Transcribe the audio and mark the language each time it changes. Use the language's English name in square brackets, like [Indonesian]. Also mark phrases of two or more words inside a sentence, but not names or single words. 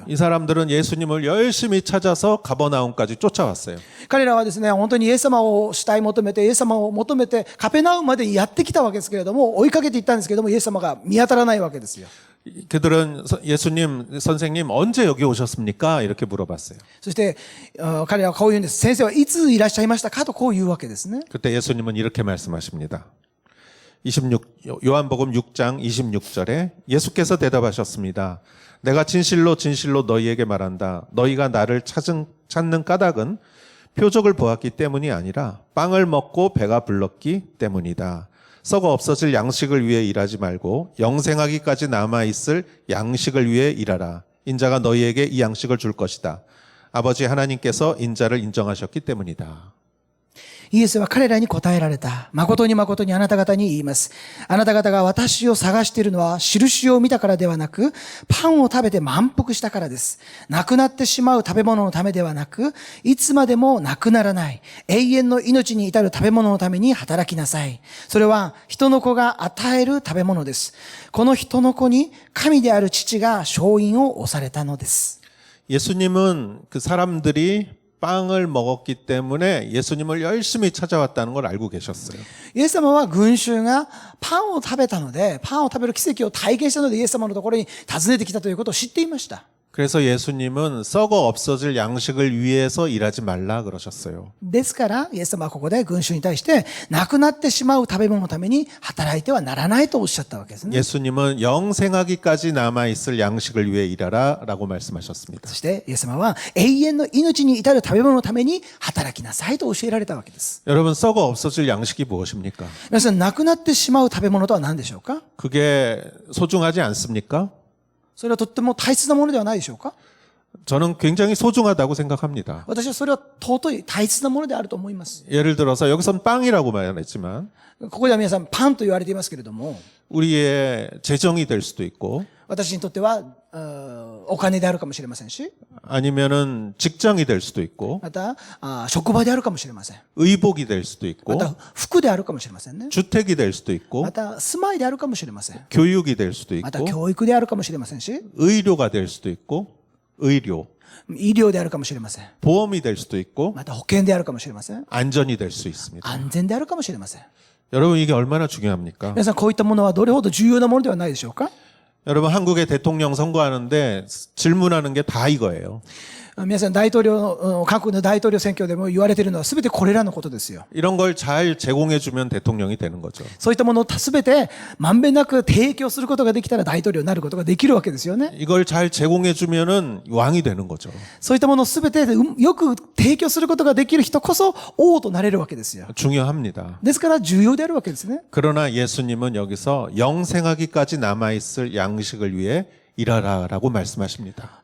[Korean] 이 사람들은 예수님을 열심히 찾아서 가버나움까지 쫓아왔어요. [Japanese] 彼らはですね、本当にイエス様を主体求めて、イエス様を求めて、カペナウムまでやってきたわけですけれども、追いかけていったんですけれども、イエス様が見当たらないわけですよ。 [Korean] 그들은 예수님, 선생님 언제 여기 오셨습니까? 이렇게 물어봤어요. [Japanese] そして、彼らはこう言うんです。先生はいついらっしゃいましたかとこう言うわけですね。 [Korean] 그때 예수님은 이렇게 말씀하십니다. 요한복음 6장 26절에 예수께서 대답하셨습니다. 내가 진실로 진실로 너희에게 말한다. 너희가 나를 찾는 까닭은 표적을 보았기 때문이 아니라 빵을 먹고 배가 불렀기 때문이다. 썩어 없어질 양식을 위해 일하지 말고 영생하기까지 남아있을 양식을 위해 일하라. 인자가 너희에게 이 양식을 줄 것이다. 아버지 하나님께서 인자를 인정하셨기 때문이다. [Japanese] イエスは彼らに答えられた。誠に誠にあなた方に言います。あなた方が私を探しているのは印を見たからではなく、パンを食べて満腹したからです。なくなってしまう食べ物のためではなく、いつまでもなくならない、永遠の命に至る食べ物のために働きなさい。それは人の子が与える食べ物です。この人の子に神である父が勝因を押されたのです。 [Korean] 예수님은 그 사람들이 빵을 먹었기 때문에 예수님을 열심히 찾아왔다는 걸 알고 계셨어요. [Japanese] イエス様は群衆がパンを食べたので、パンを食べる奇跡を体験したのでイエス様のところに訪ねてきたということを知っていました。 [Korean] 그래서 예수님은 썩어 없어질 양식을 위해서 일하지 말라 그러셨어요. [Japanese] ですから、イエス様はここで群衆に対して、なくなってしまう食べ物のために働いてはならないとおっしゃったわけですね。 [Korean] 예수님은 영생하기까지 남아있을 양식을 위해 일하라 라고 말씀하셨습니다. [Japanese] そして、イエス様は永遠の命に至る食べ物のために働きなさいと教えられたわけです。 [Korean] 여러분 썩어 없어질 양식이 무엇입니까? [Japanese] 皆さん、なくなってしまう食べ物とは何でしょうか？ [Korean] 그게 소중하지 않습니까? [Japanese] それはとっても大切なものではないでしょうか？ [Korean] 저는 굉장히 소중하다고 생각합니다. [Japanese] 私はそれは尊い大切なものであると思います。 [Korean] 예를 들어서 여기선 빵이라고 말했지만 [Japanese] ここでは皆さんパンと言われていますけれども、 [Korean] 우리의 재정이 될 수도 있고 [Japanese] 私にとってはお金であるかもしれませんし、 [Korean] 아니면은 직장이 될 수도 있고 [Japanese] また職場であるかもしれません。 [Korean] 의복이 될 수도 [Japanese] ま [Korean] 있고 [Japanese] た服であるかもしれませんね。 [Korean] 주택이 될 수도 있고 [Japanese] また住まいであるかもしれません。 [Korean] 교육이 될 수도 [Japanese] また [Korean] 있고 [Japanese] 教育であるかもしれませんし、 [Korean] 의료가 될 수도 있고 의료 [Japanese] 医療であるかもしれません。 [Korean] 보험이 될 수도 있고 [Japanese] また保険であるかもしれません。 [Korean] 안전이 될 수 있습니다. [Japanese] 安全であるかもしれません。 [Korean] 여러분 이게 얼마나 중요합니까? [Japanese] 皆さん、こういったものはどれほど重要なものではないでしょうか？ [Korean] 여러분 한국의 대통령 선거하는데 질문하는 게 다 이거예요. [Japanese] 皆さん、韓国の大統領選挙でも言われているのは全てこれらのことですよ。 [Korean] 이런 걸 잘 제공해주면 대통령이 되는 거죠. [Japanese] そういったものを全てまんべんなく提供することができたら大統領になることができるわけですよね。 [Korean] 이걸 잘 제공해주면은 왕이 되는 거죠. [Japanese] そういったものを全てよく提供することができる人こそ王となれるわけですよ。 [Korean] 중요합니다. [Japanese] ですから重要であるわけですね。 [Korean] 그러나 예수님은 여기서 영생하기까지 남아있을 양식을 위해 일하라라고 말씀하십니다.